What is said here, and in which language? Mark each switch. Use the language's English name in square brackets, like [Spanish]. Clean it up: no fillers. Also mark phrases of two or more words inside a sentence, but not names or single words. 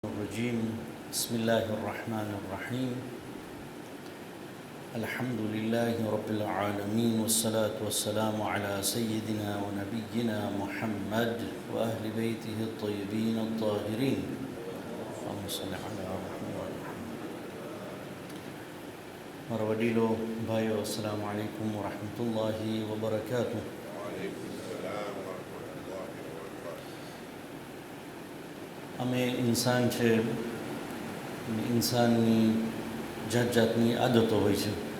[Arabic] الرجيم بسم الله الرحمن الرحيم الحمد لله رب العالمين والصلاة والسلام على سيدنا ونبينا محمد وأهل بيته الطيبين الطاهرين اللهم صل على محمد. [Gujarati] મારા વડીલો ભાઈઓ [Arabic] السلام عليكم ورحمة الله وبركاته. [Gujarati] અમે ઇન્સાન છે, ઇન્સાનની જાત જાતની આદતો હોય છે.